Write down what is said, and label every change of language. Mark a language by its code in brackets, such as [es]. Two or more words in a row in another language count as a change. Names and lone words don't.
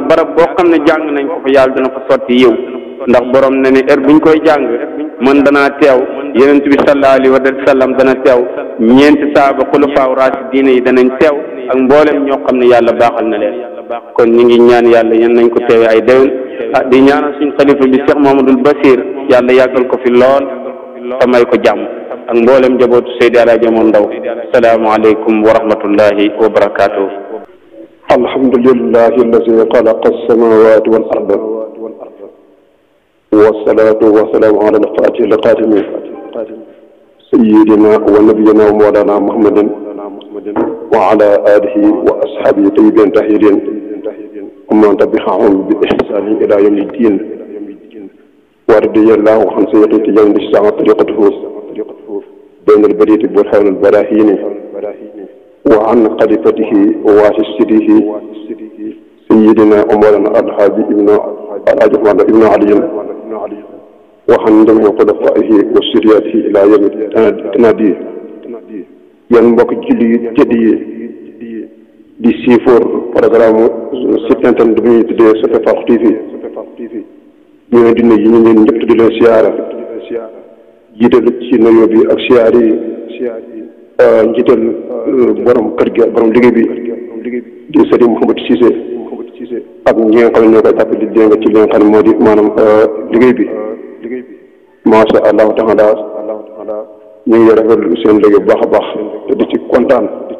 [wo] barab boo xam ne jàng nañ ko fa yàlla dana fa sotti yiw ndax borom ne ne heure buñ koy jàng man danaa teew yonent bi [ar] صلى الله عليه وسلم [wo] dana teew ñeenti saaba [ar] خلفاء راشدين [wo] yi danañ teew ak mboolem ñoo xam ne yàlla baaxal na leen kon ñi ngi ñaan yàlla yan nañ ko teewe ay déwén di ñaanal suñ xalifa bi Cheikh Mamadou Basir yàlla yàggal ko fi lool te may ko jàmm ak mboolem njabootu Seydi Alaaji Omar Ndaw [ar] السلام عليكم ورحمة الله وبركاته الحمد لله الذي خلق السماوات والأرض والصلاة والسلام على الفاتح الخاتم سيدنا ونبينا ومولانا محمد وعلى آله وأصحابه طيبين طاهرين ومن تبعهم بإحسان إلى يوم الدين ورضي الله عن سيدي التجاني لسان طريقته بين البريد برهان البراهين وعن خليفته وواسطته سيدنا ومولانا الحاج ابن علي وعن جميع خلفائه وسرياته الى يوم [wo] التنادي yan mbokk julli yi tëdd yi di siifoor [fr] programme site internet [wo] bi ñuy tuddee Sope Farokh TV ñu leen di nuyu ñu leen ñëpp di leen siyaara jiital ci nuyoo bi ak siyaar yi njiital borom kër gi borom liggéey bi di Serigne Mouhamadou Cissé ak ñi nga xam ne ñoo koy jàppale di dégg ci li nga xam ne moo di maanaam liggéey bi [ar] ما شاء الله تعالى [wo] ñu ngi rafetlu seen liggéey bu baax a baax te di ci kontaan